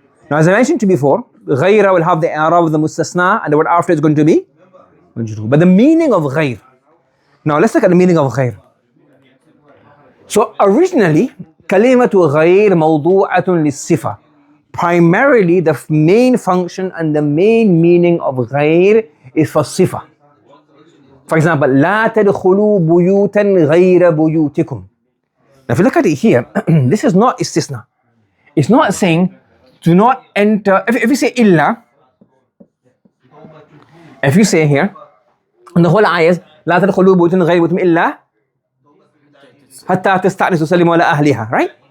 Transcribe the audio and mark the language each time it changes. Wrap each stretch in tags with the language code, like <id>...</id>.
<en>Now as I mentioned to you before, غَيْرَ will have the i'rab of the mustasna and the word after is going to be majroor. But the meaning of غَيْر. Now let's look at the meaning of غَيْر. So originally,</en> <ar>kalimatu غَيْر مَوْضُوعَةٌ لِلصِّفَةِ.</ar> <en>Primarily the main function and the main meaning of غَيْر is for sifa. For example,</en> <ar>لا تدخلوا بيوتا غير بيوتكم.</ar> <en>Now if you look at it here, this is not istisna. It's not saying do not enter. If you say illa, if you say here, and the whole ayah is</en> <ar>لا تدخلوا بيوتا غير بيوتكم إلا حتى تستأنسوا وتسلموا على أهلها,</ar> <en>right?</en>